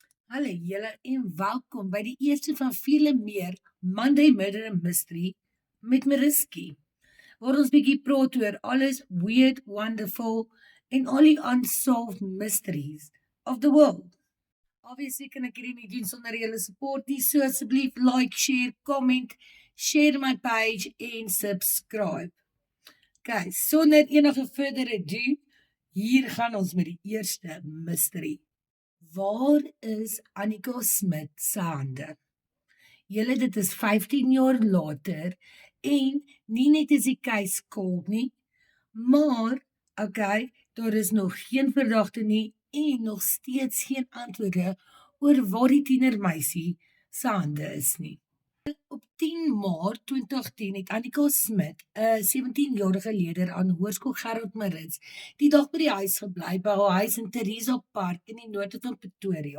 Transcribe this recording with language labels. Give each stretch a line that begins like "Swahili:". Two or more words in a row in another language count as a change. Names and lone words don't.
Afrikaans: Hallo julle en welkom by die eerste van vele meer Monday Murder and Mystery met Mariski, waar ons bietjie praat oor alles weird, wonderful en al die
English: unsolved mysteries of the world.
Afrikaans: Obviously kan ek hierdie nie doen sonder julle support nie, so asseblief like, share, comment,
English: share my page
Afrikaans: en subscribe. Okay, sonder enige verdere ado, hier gaan ons met die eerste mystery. Waar is Annika Smit se hande? Julle, dit is 15 jaar later en nie net is die
English: case cold
Afrikaans: nie, maar, okay, daar is nog geen verdagte nie en nog steeds geen antwoorde oor waar die tienermeisie se hande is nie. Op 10 Maart 2010 het Annika Smit, 'n 17-jarige leerder aan Hoërskool Gerald Marits, die dag by die huis gebly by haar huis in Theresa Park in die noorde van Pretoria.